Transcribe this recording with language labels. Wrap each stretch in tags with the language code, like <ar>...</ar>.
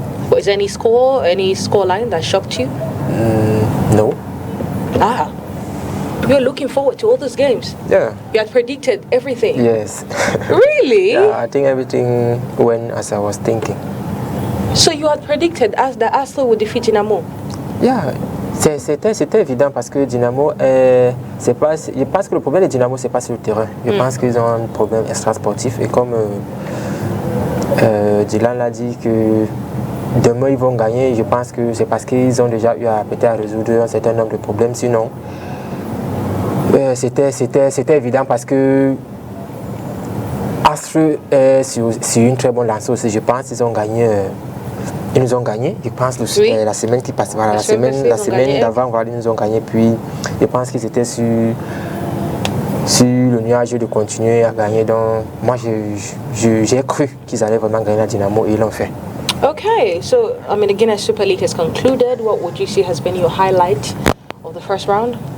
<en>Was there any score line that shocked you? No. You're looking forward to all those games? Yeah. You had predicted everything? Yes. Really? Yeah, I think everything went as I was thinking. So you had predicted that Astre would defeat Dynamo? Yeah.</en> <fr>C'était évident parce que Dynamo, je pense que le problème de Dynamo, c'est pas sur le terrain. Je pense qu'ils ont un problème extra-sportif. Et comme Dylan l'a dit que demain ils vont gagner, je pense que c'est parce qu'ils ont déjà eu à peut-être résoudre un certain nombre de problèmes. Sinon, c'était évident parce que Astre est sur une très bonne lancée aussi. Je pense qu'ils ont gagné. Ils nous ont gagné, je pense, la semaine qui passe, voilà, la semaine d'avant, voilà, ils nous ont gagné. Puis, je pense qu'ils étaient sur le nuage de continuer à gagner. Donc, moi, j'ai cru qu'ils allaient vraiment gagner la Dynamo et ils l'ont fait.</fr> <en>Okay, so, I mean, the Guinness Super League has concluded. What would you say has been your highlight of the first round?</en>